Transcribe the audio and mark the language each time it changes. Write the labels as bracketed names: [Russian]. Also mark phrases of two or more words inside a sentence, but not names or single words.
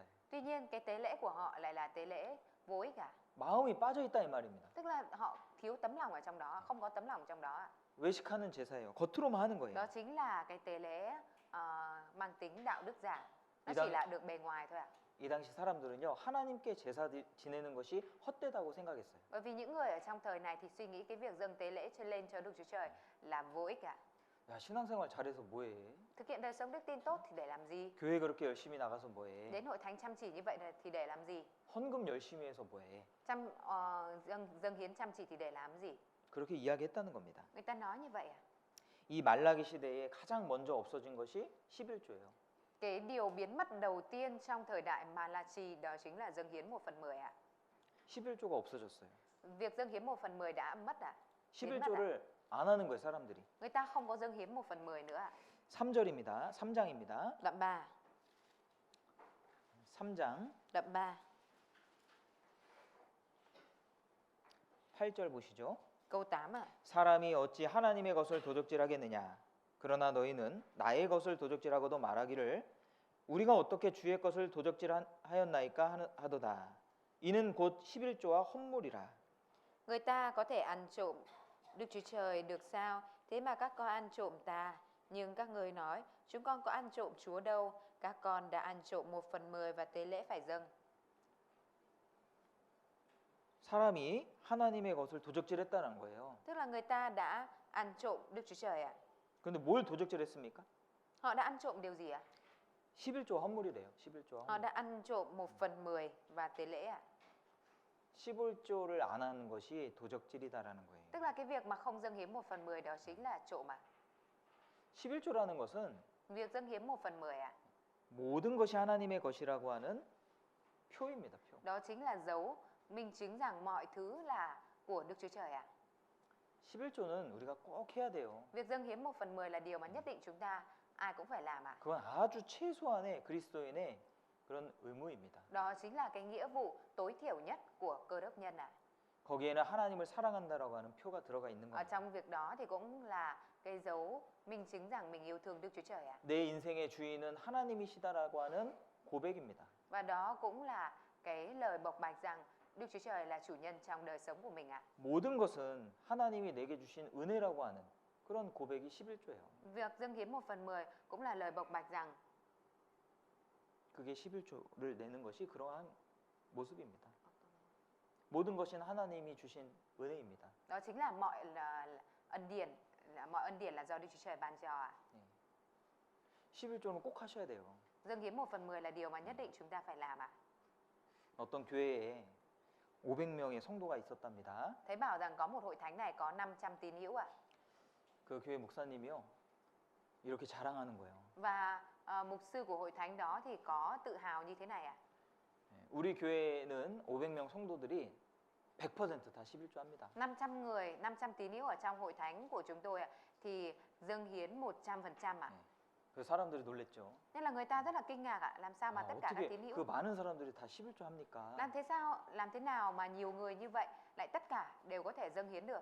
[Vietnamese] Tuy nhiên cái tế lễ của họ lại là tế lễ vô ích cả. [Korean] 마음이 빠져 있다 이 말입니다. [Vietnamese] Tức là họ thiếu tấm lòng ở trong đó, không có tấm lòng trong đó ạ. [Korean] 외식하는 제사예요. 겉으로만 하는 거예요. [Vietnamese] Đó chính là cái tế lễ mang tính đạo đức giả. Nó Thì chỉ là được bề ngoài thôi ạ. [Korean] 이 당시 사람들은요 하나님께 제사 지내는 것이 헛되다고 생각했어요. [Vietnamese] Bởi vì những người ở trong thời này thì suy nghĩ cái việc dâng tế lễ lên cho Đức Chúa Trời là vô ích ạ. [Korean] 야 신앙생활 잘해서 뭐해? [Vietnamese] Thực hiện đời sống đức tin tốt thì để làm gì? [Korean] 교회 그렇게 열심히 나가서 뭐해? [Vietnamese] Đến hội thánh chăm chỉ như vậy thì để làm gì? [Korean] 헌금 열심히 해서 뭐해? [Vietnamese] Dâng hiến chăm chỉ thì để làm gì? [Korean] 그렇게 이야기했다는 겁니다. [Vietnamese] Người ta nói như vậy à? [Korean] 이 말라기 시대에 가장 먼저 없어진 것이 11조예요. [Vietnamese] Cái điều biến mất đầu tiên trong thời đại Malachi đó chính là dâng hiến 1/10 ạ. [Korean] 11조가 없어졌어요. [Vietnamese] Việc dâng hiến 1/10 đã mất ạ. [Korean] 11조를 안 하는 거예요, 사람들이. [Vietnamese] Người ta không có dâng hiến 1/10 nữa ạ. [Korean] 3절입니다. 3장입니다. [Vietnamese] Đoạn 3. [Korean] 3장 [Vietnamese] Đoạn 3. [Korean] 8절 보시죠. [Vietnamese] Câu 8 ạ. [Korean] 사람이 어찌 하나님의 것을 도적질하겠느냐? 그러나 너희는 나의 것을 도적질하고도 말하기를 우리가 어떻게 주의 것을 도적질하였나이까 하도다. 이는 곧 11조와 헌물이라. [Vietnamese] Người ta có thể ăn trộm Đức Chúa Trời được sao? Thế mà các con ăn trộm ta. Nhưng các người nói, chúng con có ăn trộm Chúa đâu. Các con đã ăn trộm 1/10 và tế lễ phải dâng. [Korean] 사람이 하나님의 것을 도적질했다는 거예요. [Vietnamese] Tức là người ta đã ăn trộm Đức Chúa Trời ạ. [Korean] 근데 뭘 도적질했습니까? [Vietnamese] Họ đã ăn trộm điều gì ạ? [Korean] 11조 헌물이래요. 11조 [Vietnamese] Họ [Korean] 헌물. [Vietnamese] đã ăn trộm 1/10 và tế lễ ạ. [Korean] 11조를 안 하는 것이 도적질이다라는 거예요. [Vietnamese] Tức là cái việc mà không dâng hiến 1/10 đó chính là trộm ạ. [Korean] 11조라는 것은 [Vietnamese] Việc dâng hiến 1/10 ạ. [Korean] 모든 것이 하나님의 것이라고 하는 표입니다. 표. [Vietnamese] Đó chính là dấu minh chứng rằng mọi thứ là của Đức Chúa Trời ạ. [Korean] 11조는 우리가 꼭 해야 돼요. [Vietnamese] Việc dâng hiến 1/10 là điều mà nhất định chúng ta ai cũng phải làm ạ. [Korean] 그건 아주 최소한의 그리스도인의 그런 의무입니다. [Vietnamese] Đó chính là cái nghĩa vụ tối thiểu nhất của cơ đốc nhân ạ. [Korean] 거기에는 하나님을 사랑한다라고 하는 표가 들어가 있는 [Vietnamese] Ở [Korean] 겁니다. [Vietnamese] trong việc đó thì cũng là cái dấu minh chứng rằng mình yêu thương Đức Chúa Trời ạ. [Korean] 내 인생의 주인은 하나님이시다라고 하는 고백입니다. [Vietnamese] Và đó cũng là cái lời bộc bạch rằng Đức Chúa Trời là chủ nhân trong đời sống của mình ạ. [Korean] 모든 것은 하나님이 내게 주신 은혜라고 하는 그런 고백이 11조예요. [Vietnamese] Việc dâng hiến 1/10 cũng là lời bộc bạch rằng [Korean] 그게 11조를 내는 것이 그러한 모습입니다. 모든 것은 하나님이 주신 은혜입니다. [Vietnamese] đó chính là mọi ân điển, mọi ân điển là do Đức Chúa Trời ban cho ạ. [Korean] 11조는 꼭 하셔야 돼요. [Vietnamese] Dâng hiến 1/10 là điều mà nhất định chúng ta phải làm ạ. [Korean] 어떤 교회에 500명의 성도가 있었답니다. [Vietnamese] Thấy bảo rằng có một hội thánh này có 500 tín hữu ạ. [Korean] 그 교회 목사님이요. 이렇게 자랑하는 거예요. [Vietnamese] Và mục sư của hội thánh đó thì có tự hào như thế này ạ. [Korean] 우리 교회는 500명 성도들이 100%다 11조 합니다. [Vietnamese] 500 người, 500 tín hữu ở trong hội thánh của chúng tôi ạ, thì dâng hiến 100% ạ. [Korean] 그 사람들이 놀랬죠. [Vietnamese] Nên là người ta rất là kinh ngạc ạ, làm sao mà tất cả các [Korean] 어떻게 [Vietnamese] tín [Korean] 그 [Vietnamese] hữu [Korean] 많은 사람들이 다 11조 합니까? [Vietnamese] làm thế nào mà nhiều người như vậy lại tất cả đều có thể dâng hiến được.